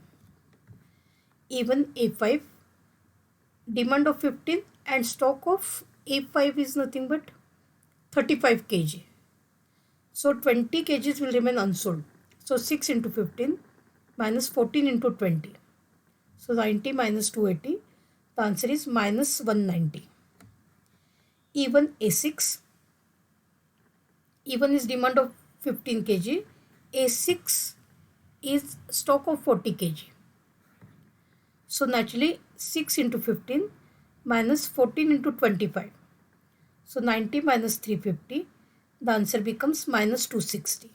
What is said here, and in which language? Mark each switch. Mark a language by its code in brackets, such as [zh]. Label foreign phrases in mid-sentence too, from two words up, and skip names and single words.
[en] E1 A5, demand of 15 and stock of A5 is nothing but 35 kg. So 20 kgs will remain unsold. So 6 into 15 minus 14 into 20. So 90 minus 280. The answer is minus 190. E1 A6. E1 is demand of 15 kg A6 is stock of 40 kg. So naturally 6 into 15 minus 14 into 25. So 90 minus 350, the answer becomes minus 260.